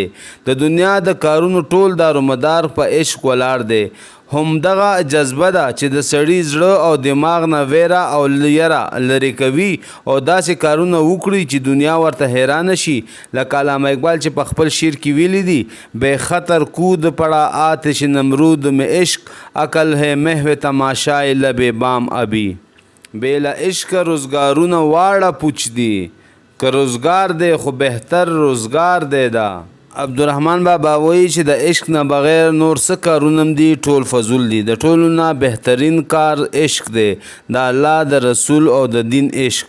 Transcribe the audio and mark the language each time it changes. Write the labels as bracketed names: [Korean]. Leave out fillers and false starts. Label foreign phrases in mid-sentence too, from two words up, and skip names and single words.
[Pashto] د دنیا د کارونو ټول دارومدار په عشق ولاړ دی. همدغه جذبه ده چې د سړي زړه او دماغ نه ویره او یره لرې کوي او داسې کارونه وکړي چې دنیا ورته حیرانه شي. لکه علامه اقبال چې په خپل شعر کې ویلی دي [Urdu] بے خطر کود پڑا آتش نمرود میں عشق عقل ہے محو تماشائے لب بام ابھی. [Pashto] بے له عشق روزګارونه واړه پوچ دي که روزګار دی خو بهتر روزګار دی دا. عبدالرحمن بابا وایي چې د عشق نه بغیر نور څه کارونه هم دي ټول فضول دي. د ټولو نه بهترین کار عشق دی، د الله د رسول او د دین عشق.